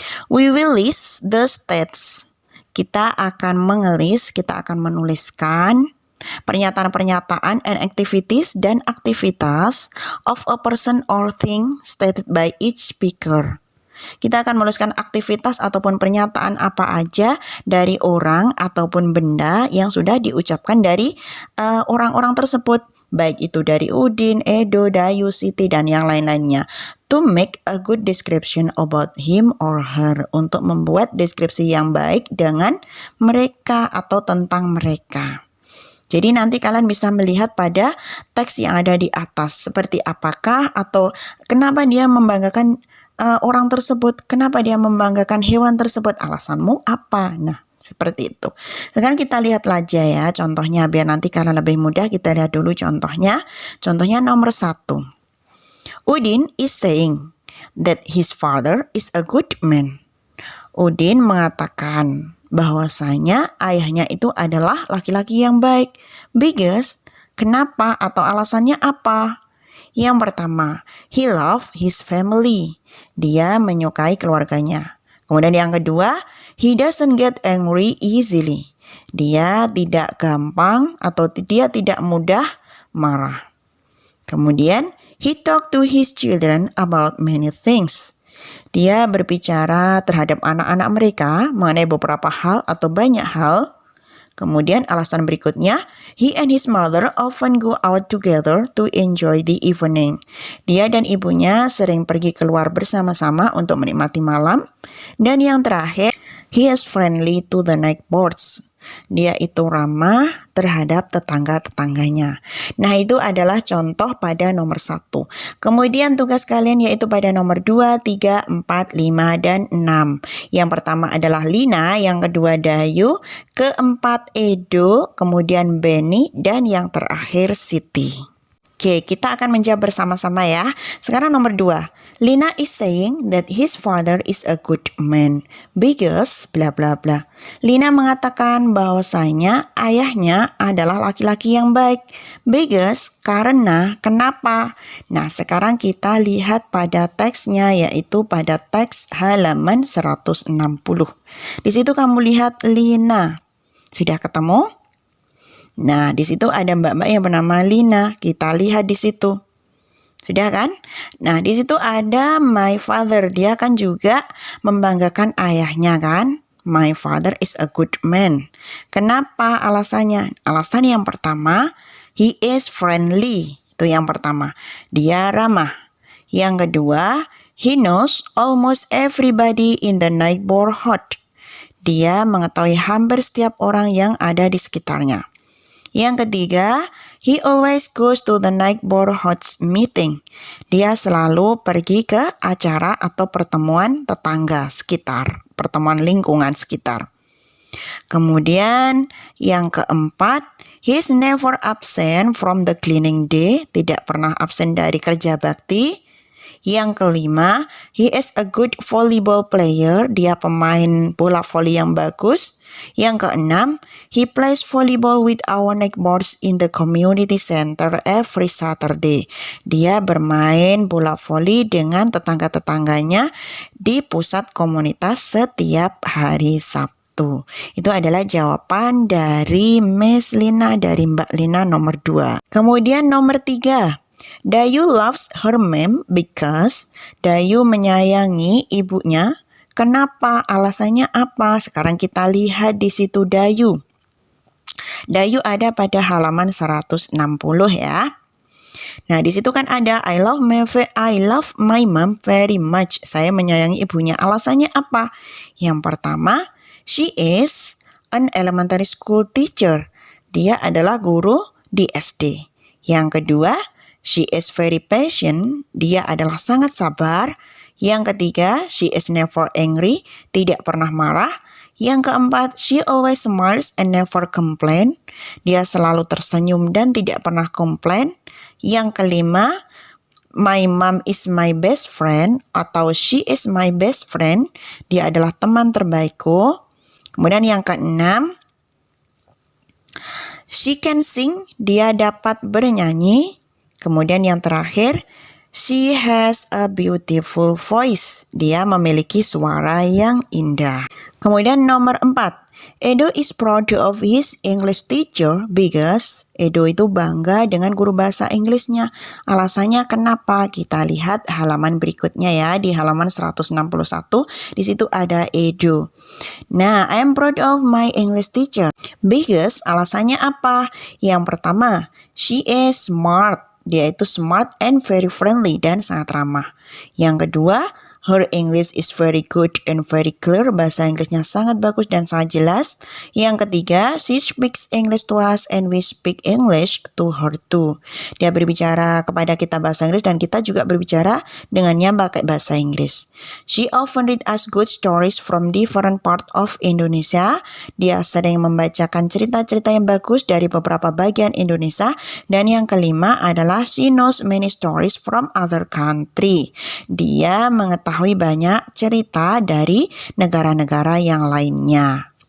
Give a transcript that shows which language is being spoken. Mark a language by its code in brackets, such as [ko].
[en] We will list the states. [id] Kita akan mengelis, kita akan menuliskan pernyataan-pernyataan [en] and activities [id] dan aktivitas [en] of a person or thing stated by each speaker. [id] Kita akan menuliskan aktivitas ataupun pernyataan apa aja dari orang ataupun benda yang sudah diucapkan dari orang-orang tersebut. Baik itu dari Udin, Edo, Dayu, Siti, dan yang lain-lainnya. [en] To make a good description about him or her. [id] Untuk membuat deskripsi yang baik dengan mereka atau tentang mereka. Jadi nanti kalian bisa melihat pada teks yang ada di atas. Seperti apakah atau kenapa dia membanggakan orang tersebut, kenapa dia membanggakan hewan tersebut, alasanmu apa? Nah, seperti itu. Sekarang kita lihat aja ya contohnya, biar nanti kalian lebih mudah. Kita lihat dulu contohnya. Contohnya nomor 1. [en] Udin is saying that his father is a good man. [id] Udin mengatakan bahwasanya ayahnya itu adalah laki-laki yang baik. Because, kenapa atau alasannya apa? Yang pertama, [en] he love his family. [id] Dia menyukai keluarganya. Kemudian yang kedua, [en] he doesn't get angry easily. [id] Dia tidak gampang atau dia tidak mudah marah. [en] Kemudian, he talk to his children about many things. [id] Dia berbicara terhadap anak-anak mereka mengenai beberapa hal atau banyak hal. Kemudian alasan berikutnya, [en] he and his mother often go out together to enjoy the evening. [id] Dia dan ibunya sering pergi keluar bersama-sama untuk menikmati malam. Dan yang terakhir, [en] he is friendly to the neighbors. [id] Dia itu ramah terhadap tetangga-tetangganya. Nah, itu adalah contoh pada nomor 1. Kemudian tugas kalian yaitu pada nomor 2, 3, 4, 5, dan 6. Yang pertama adalah Lina, yang kedua Dayu, keempat Edo, kemudian Benny, dan yang terakhir Siti. Oke, kita akan menjawab bersama-sama ya. Sekarang nomor 2. [en] Lina is saying that his father is a good man because bla bla bla. [id] Lina mengatakan bahwasanya ayahnya adalah laki-laki yang baik. Because, karena, kenapa? Nah, sekarang kita lihat pada teksnya, yaitu pada teks halaman 160. Di situ kamu lihat Lina. Sudah ketemu? Nah, di situ ada mbak-mbak yang bernama Lina. Kita lihat di situ. Sudah kan? Nah, di situ ada [en] my father. [id] Dia kan juga membanggakan ayahnya kan? [en] My father is a good man. [id] Kenapa alasannya? Alasan yang pertama, [en] he is friendly. [id] Itu yang pertama. Dia ramah. Yang kedua, [en] he knows almost everybody in the neighborhood. [id] Dia mengetahui hampir setiap orang yang ada di sekitarnya. Yang ketiga, [en] he always goes to the neighborhood's meeting. [id] Dia selalu pergi ke acara atau pertemuan tetangga sekitar, pertemuan lingkungan sekitar. Kemudian yang keempat, [en] he's never absent from the cleaning day. [id] Tidak pernah absen dari kerja bakti. Yang kelima, [en] he is a good volleyball player. [id] Dia pemain bola voli yang bagus. Yang keenam, [en] he plays volleyball with our neighbors in the community center every Saturday. [id] Dia bermain bola voli dengan tetangga-tetangganya di pusat komunitas setiap hari Sabtu. itu. Itu adalah jawaban dari Miss Lina, dari Mbak Lina nomor 2. Kemudian nomor 3. [en] Dayu loves her mom because [id] Dayu menyayangi ibunya. Kenapa? Alasannya apa? Sekarang kita lihat di situ Dayu. Dayu ada pada halaman 160 ya. Nah, di situ kan ada [en] I love my mom very much. [id] Saya menyayangi ibunya. Alasannya apa? Yang pertama, [en] she is an elementary school teacher. [id] Dia adalah guru di SD. Yang kedua, [en] she is very patient. [id] Dia adalah sangat sabar. Yang ketiga, [en] she is never angry. [id] Tidak pernah marah. Yang keempat, [en] she always smiles and never complain. [id] Dia selalu tersenyum dan tidak pernah komplain. Yang kelima, [en] my mom is my best friend atau she is my best friend. [id] Dia adalah teman terbaikku. Kemudian yang keenam, [en] she can sing. [id] Dia dapat bernyanyi. Kemudian yang terakhir, [en] she has a beautiful voice. [id] Dia memiliki suara yang indah. [en] Kemudian nomor 4. Edo is proud of his English teacher because [id] Edo itu bangga dengan guru bahasa Inggrisnya. Alasannya kenapa? Kita lihat halaman berikutnya ya, di halaman 161. Di situ ada Edo. Nah, [en] I am proud of my English teacher because [id] alasannya apa? Yang pertama, [en] she is smart. [id] Dia itu [en] smart and very friendly [id] dan sangat ramah. Yang kedua, [en] her English is very good and very clear. [id] Bahasa Inggrisnya sangat bagus dan sangat jelas. Yang ketiga, [en] she speaks English to us and we speak English to her too. [id] Dia berbicara kepada kita bahasa Inggris dan kita juga berbicara dengannya pakai bahasa Inggris. [en] She often read us good stories from different part of Indonesia. [id] Dia sering membacakan cerita-cerita yang bagus dari beberapa bagian Indonesia. Dan yang kelima adalah [en] she knows many stories from other country. [id] Dia mengetahui banyak cerita dari negara-negara yang lainnya.